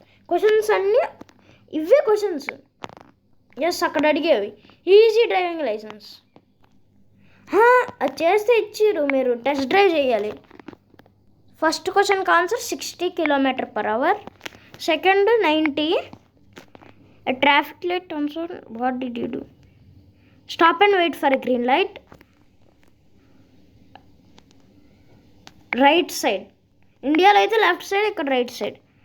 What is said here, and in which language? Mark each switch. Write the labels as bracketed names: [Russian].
[Telugu] Questions అన్నీ ఇవే questions. Yes, అక్కడ అడిగేవి ఈజీ డ్రైవింగ్ లైసెన్స్. అది చేస్తే ఇచ్చిర్రు, మీరు టెస్ట్ డ్రైవ్ చేయాలి. ఫస్ట్ క్వశ్చన్కి answer 60 km/h, second 90. [English] A traffic light turns on, what did you do? Stop and wait for a green light. Right side. [Telugu] ఇండియాలో అయితే లెఫ్ట్ సైడ్, ఇక్కడ రైట్ సైడ్.